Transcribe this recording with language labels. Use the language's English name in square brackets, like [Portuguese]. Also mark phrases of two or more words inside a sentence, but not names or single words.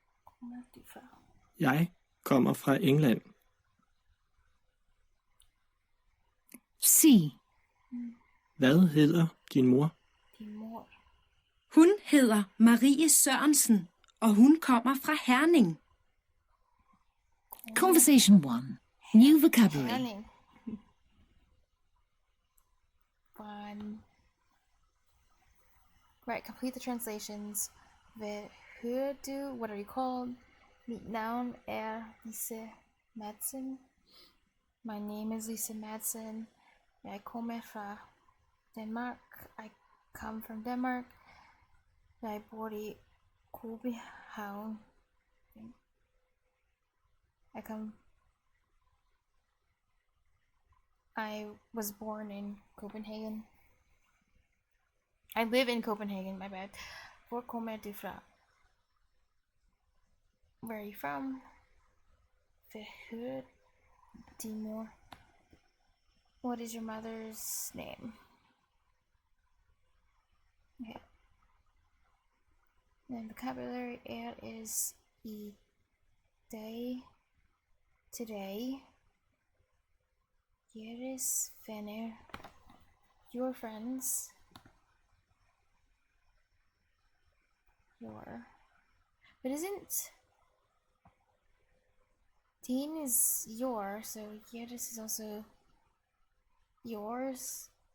[Danish] Jeg kommer fra England. [English] C. [Danish] Hvad hedder din mor? Hun hedder Marie Sørensen, og hun kommer fra Herning. [English] Conversation 1. New vocabulary. Herning. Fun. Right, complete the translations. [Danish] Hvad hører du? [English] What are you called? [Danish] Mit navn er Lise Madsen. [English] My name is Lisa Madsen. [Danish] Jeg kommer fra Denmark. [English] I come from Denmark. [Danish] Jeg bor i København. [English] I was born in Copenhagen. I live in Copenhagen, my bad. [Danish] Hvor kommer du fra? [English] Where are you from? [Danish] Hvad hører din mor? [English] What is your mother's name? Okay. Then vocabulary add is [Danish] i dag, [English] today, [Danish] jeres venner, [English] your friends, your. But isn't Dean is your, so jeres is also yours.